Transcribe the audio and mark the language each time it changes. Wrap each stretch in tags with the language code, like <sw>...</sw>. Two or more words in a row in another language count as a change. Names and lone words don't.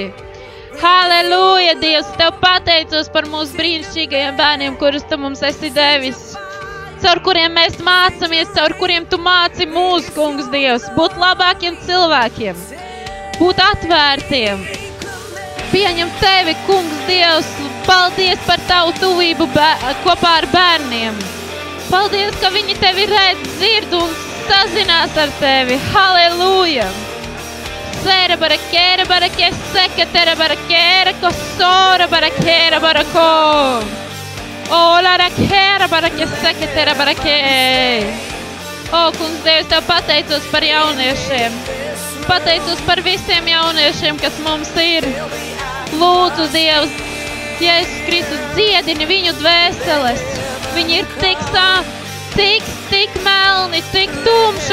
<lv>Halleluja, Dievs, Tev pateicos par mūsu brīnišķīgajiem bērniem, kurus Tu mums esi devis, caur kuriem mēs mācamies, caur kuriem Tu māci mūsu, kungs Dievs, būt labākiem cilvēkiem, būt atvērtiem, pieņemt Tevi, kungs Dievs, paldies par Tavu tuvību kopā ar bērniem. Paldies, ka viņi Tevi redz, dzird un sazinās ar Tevi. Halleluja! Sēra barakēra barakē, seketere barakēra, kosora barakēra barako. Ola rakēra barakē, seketere barakē. O, kungs Dievs, Tev pateicos par jauniešiem. Pateicos par visiem jauniešiem, kas mums ir. Lūdzu, Dievs, Jēzus Kristus, dziedini viņu dvēseles. Viņi ir tik melni, tik tumši.</lv>